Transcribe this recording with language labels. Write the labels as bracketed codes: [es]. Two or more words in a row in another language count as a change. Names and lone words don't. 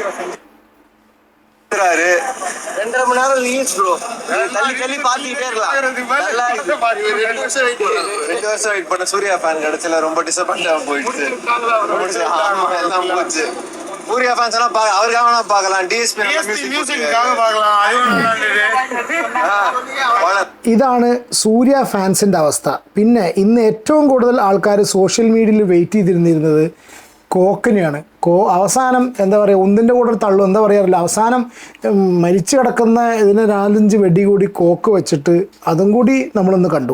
[ta] 2.5 மணி நேரம் ரீல்ஸ் ப்ரோ. தள்ளி பாத்துக்கிட்டே இருக்கலாம். 2 வருஷம் வெயிட் பண்ண சூர்யா ஃபேன் கிடைச்சல ரொம்ப டிசப்பாயிண்ட் போயிடுச்சு. எல்லாம் போச்சு. சூர்யா ஃபேன்ஸ் எல்லாம் அவருக்காக வேணா பார்க்கலாம். டிஎஸ்பி மியூசிக்காக பார்க்கலாம். [ml] ഇതാണ് സൂര്യ ഫാൻസിൻ്റെ അവസ്ഥ. പിന്നെ ഇന്ന് ഏറ്റവും കൂടുതൽ ആൾക്കാർ സോഷ്യൽ മീഡിയയിൽ വെയിറ്റ് ചെയ്തിരുന്നിരുന്നത് കോക്കിനെയാണ്. അവസാനം എന്താ പറയുക, ഒന്നിൻ്റെ കൂടെ തള്ളും, എന്താ പറയാറില്ല, അവസാനം മരിച്ചു കിടക്കുന്ന ഇതിനെ 4-5 വെടി കൂടി കോക്ക് വെച്ചിട്ട് അതും കൂടി നമ്മളൊന്ന് കണ്ടു.